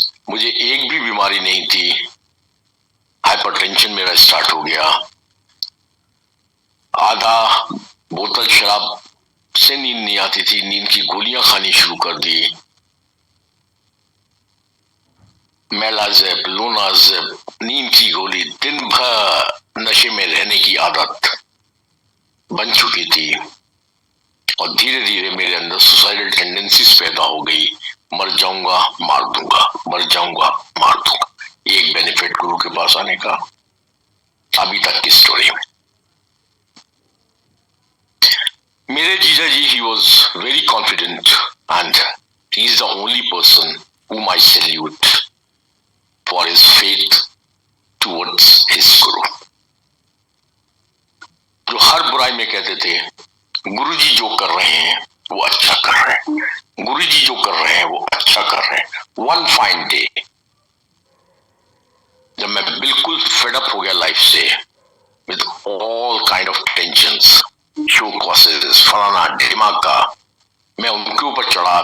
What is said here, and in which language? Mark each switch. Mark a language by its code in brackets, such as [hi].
[hi] मुझे एक भी बीमारी नहीं थी, हाइपरटेंशन मेरा स्टार्ट हो गया, आधा बोतल शराब से नींद नहीं आती थी, नींद की गोलियां खानी शुरू कर दी, मेलाजेब, लोनाजेब, नींद की गोली, दिन भर नशे में रहने की आदत बन चुकी थी। और धीरे धीरे मेरे अंदर सुसाइडल टेंडेंसीज पैदा हो गई, मर जाऊंगा मार दूंगा, मर जाऊंगा मार दूंगा। एक बेनिफिट गुरु के पास आने का अभी तक की स्टोरी में। [en] मेरे जीजा जी, he was very confident and he is the only person whom I salute for his faith towards his guru। [hi] जो हर बुराई में कहते थे गुरुजी जो कर रहे हैं वो अच्छा कर रहे हैं, गुरुजी जो कर रहे हैं वो अच्छा कर रहे हैं। [en] one fine day [hi] जब मैं बिल्कुल फेड अप हो गया लाइफ से, [en] with all kind of tensions, [hi] show causes, फलाना ढिमाका, मैं उनके ऊपर चढ़ा।